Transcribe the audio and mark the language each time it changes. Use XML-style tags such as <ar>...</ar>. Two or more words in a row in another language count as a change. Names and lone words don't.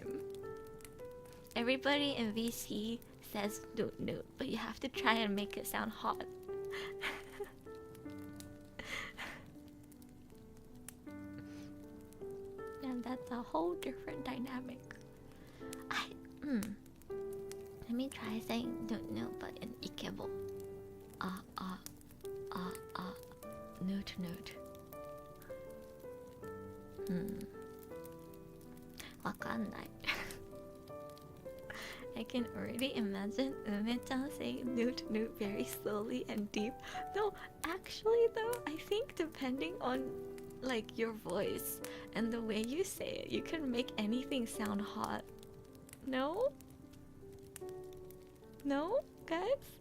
<en>Everybody in VC says "noot noot," but you have to try and make it sound hot. And that's a whole different dynamic. Let me try saying "noot noot" but in Ikebo. "Noot noot."</en> <ja>わかんない。</ja> <en>I can already imagine Ume-chan saying Noot Noot very slowly and deep. No, actually though, I think depending on like your voice and the way you say it, you can make anything sound hot. No? No, guys?</en>